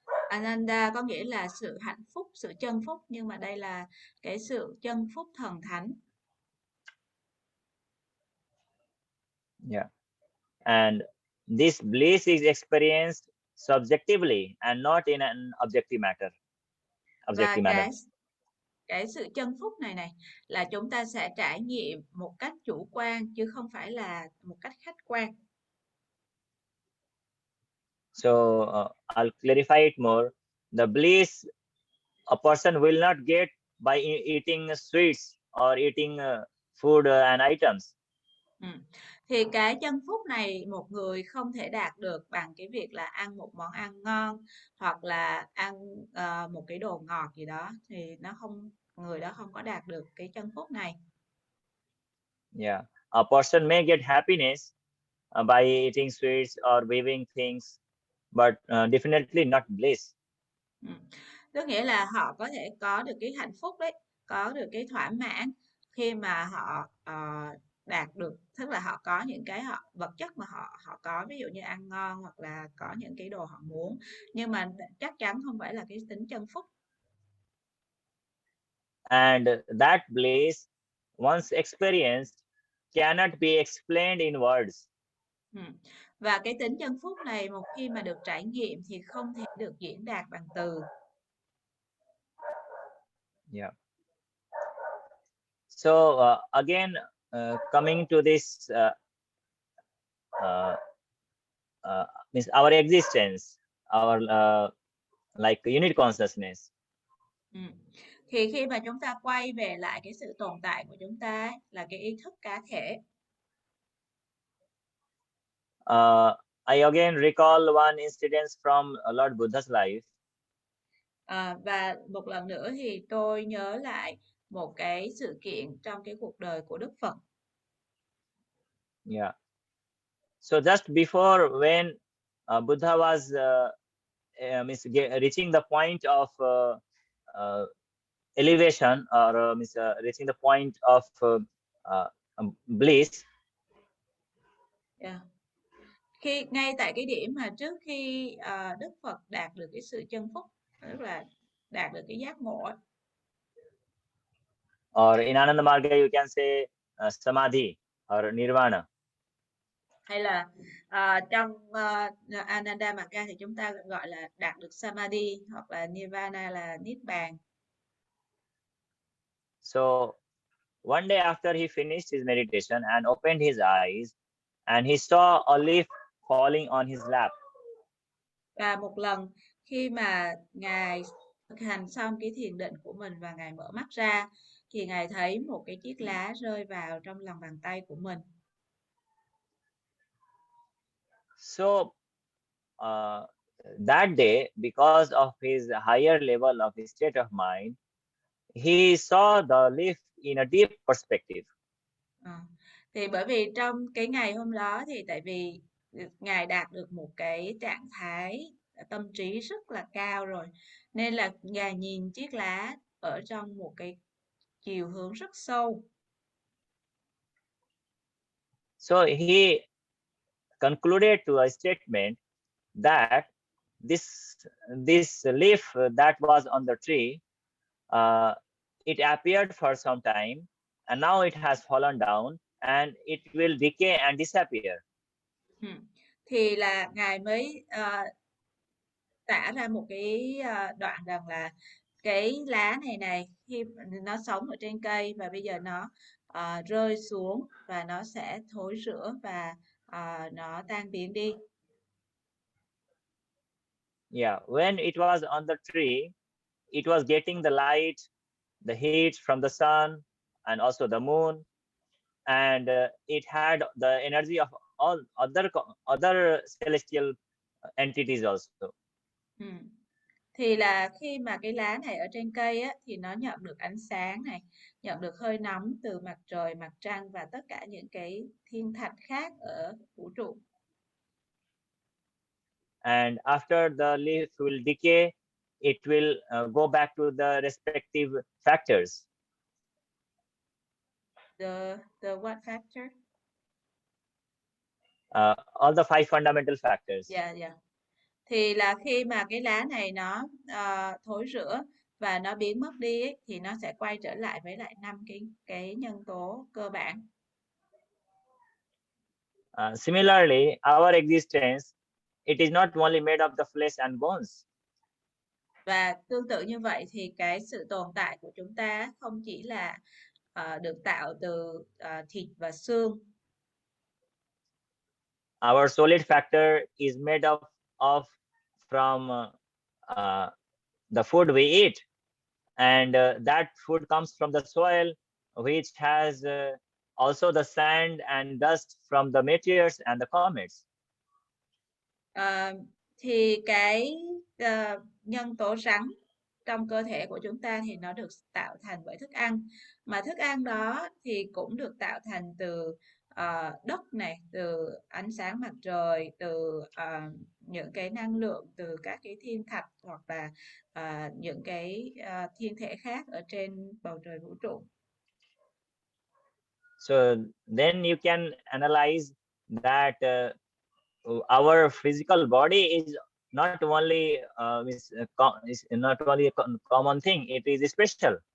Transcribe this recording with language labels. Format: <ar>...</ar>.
<vi>Ananda có nghĩa là sự hạnh phúc, sự chân phúc, nhưng mà đây là cái sự chân phúc thần thánh.</vi> <en>Yeah. And this bliss is experienced subjectively and not in an objective manner.</en> <vi>Và cái sự chân phúc này là chúng ta sẽ trải nghiệm một cách chủ quan chứ không phải là một cách khách quan.</vi> <en>So I'll clarify it more. The bliss a person will not get by eating sweets or eating food and items.</en> <vi>Thì cái chân phúc này một người không thể đạt được bằng cái việc là ăn một món ăn ngon hoặc là ăn một cái đồ ngọt gì đó, thì người đó không có đạt được cái chân phúc này.</vi> <en>Yeah, a person may get happiness by eating sweets or waving things, but definitely not bliss.</en> <vi>Tức nghĩa là họ có thể có được cái hạnh phúc đấy, có được cái thỏa mãn khi mà họ đạt được, tức là họ có những cái vật chất mà họ có, ví dụ như ăn ngon hoặc là có những cái đồ họ muốn, nhưng mà chắc chắn không phải là cái tính chân phúc.</vi> <en>And that bliss, once experienced, cannot be explained in words.</en> <vi>Và cái tính chân phúc này một khi mà được trải nghiệm thì không thể được diễn đạt bằng từ.</vi> <en>Yeah. So again, coming to this means our existence, our like unit consciousness.</en> <vi>Thì khi mà chúng ta quay về lại cái sự tồn tại của chúng ta ấy, là cái ý thức cá thể.</vi> <en>I again recall one incident from Lord Buddha's life.</en> <vi>Và một lần nữa thì tôi nhớ lại một cái sự kiện trong cái cuộc đời của Đức Phật.</vi> <en>Yeah. So just before when Buddha was means reaching the point of elevation or means reaching the point of bliss. Yeah.</en> <vi>Ngay tại cái điểm mà trước khi Đức Phật đạt được cái sự chân phúc, tức là đạt được cái giác ngộ.</vi> <en>Or in Ananda Marga you can say samadhi or nirvana.</en> <vi>Hay là trong Ananda Marga thì chúng ta gọi là đạt được samadhi hoặc là nirvana là niết bàn.</vi> <en>So one day after he finished his meditation and opened his eyes, and he saw a leaf falling on his lap.</en> <vi>Và một lần khi mà Ngài thực hành xong cái thiền định của mình và Ngài mở mắt ra, thì Ngài thấy một cái chiếc lá rơi vào trong lòng bàn tay của mình.</vi> <en>So that day, because of his higher level of his state of mind, he saw the leaf in a deep perspective.</en> <vi>Thì bởi vì trong cái ngày hôm đó thì tại vì Ngài đạt được một cái trạng thái tâm trí rất là cao rồi, nên là Ngài nhìn chiếc lá ở trong một cái chiều hướng rất sâu.</vi> <en>So he concluded to a statement that this leaf that was on the tree, it appeared for some time, and now it has fallen down, and it will decay and disappear.</en> <vi>Thì là Ngài mới tả ra một cái đoạn rằng là cái lá này khi nó sống ở trên cây và bây giờ nó rơi xuống và nó sẽ thối rữa và nó tan biến đi.</vi> <en>Yeah, when it was on the tree, it was getting the light, the heat from the sun, and also the moon, and it had the energy of all other celestial entities also.</en> <vi>Thì là khi mà cái lá này ở trên cây á, thì nó nhận được ánh sáng này, nhận được hơi nóng từ mặt trời, mặt trăng và tất cả những cái thiên thạch khác ở vũ trụ.</vi> <en>And after the leaf will decay, it will go back to the respective factors. The what factor? All the 5 fundamental factors. Yeah.</en> <vi>Thì là khi mà cái lá này nó thối rữa và nó biến mất đi ấy, thì nó sẽ quay trở lại với lại 5 cái nhân tố cơ bản.</vi> <en>Similarly, our existence, it is not only made of the flesh and bones.</en> <vi>Và tương tự như vậy thì cái sự tồn tại của chúng ta không chỉ là được tạo từ thịt và xương.</vi> <en>Our solid factor is made of from the food we eat, and that food comes from the soil, which has also the sand and dust from the meteors and the comets.</en> <vi>Thì cái nhân tố rắn trong cơ thể của chúng ta thì nó được tạo thành bởi thức ăn, mà thức ăn đó thì cũng được tạo thành từ đất này, từ ánh sáng mặt trời, từ những cái năng lượng từ các cái thiên thạch hoặc là những cái thiên thể khác ở trên bầu trời vũ trụ.</vi> <en>So then you can analyze that our physical body is not only is not only a common thing, it is special.</en>